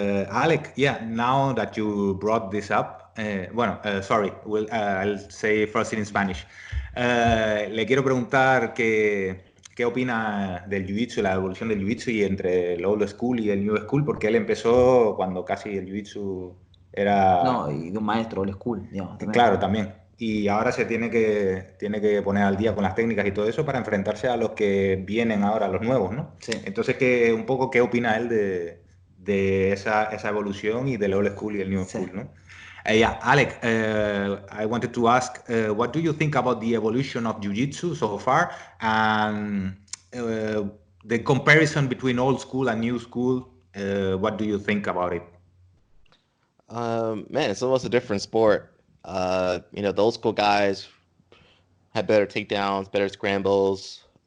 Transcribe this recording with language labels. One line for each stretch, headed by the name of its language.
English: Alec, yeah, now that you brought this up, sorry, I'll say first in Spanish.
Spanish: Le quiero preguntar qué opina del jiu-jitsu, la evolución del jiu-jitsu y entre el old school y el new school, porque él empezó cuando casi el jiu-jitsu Era, No, y de un maestro old school, digamos, también. claro, también. Y ahora se tiene que poner al día con las técnicas y todo eso para enfrentarse a los que vienen ahora, los nuevos, ¿no? Sí. Entonces, un poco, ¿qué opina él de esa evolución y del old school y el new Sí. school, ¿no?
English: Yeah, Alec, I wanted to ask, what do you think about the evolution of Jiu-Jitsu so far, and the comparison between old school and new school? What do you think about it? Man, it's almost a different sport. The old school guys had better takedowns, better scrambles.